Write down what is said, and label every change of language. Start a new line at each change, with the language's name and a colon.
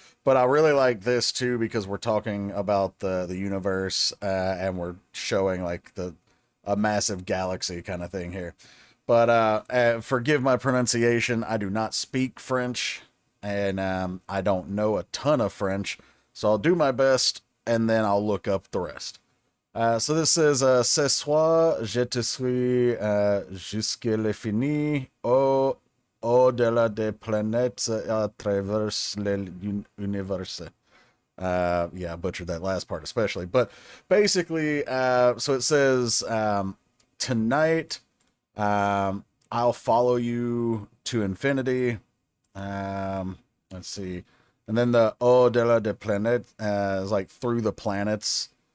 English: But I really like this too because we're talking about the universe and we're showing like a massive galaxy kind of thing here. But forgive my pronunciation. I do not speak French, and I don't know a ton of French, so I'll do my best and then I'll look up the rest. So this is
French: Ce soir, je te suis jusque l'infini, au-delà des planètes à travers l'univers.
English: Yeah, I butchered that last part especially. But basically, so it says, tonight, I'll follow you to infinity. Let's see. And then the
French: au-delà des planètes
English: is like through the planets.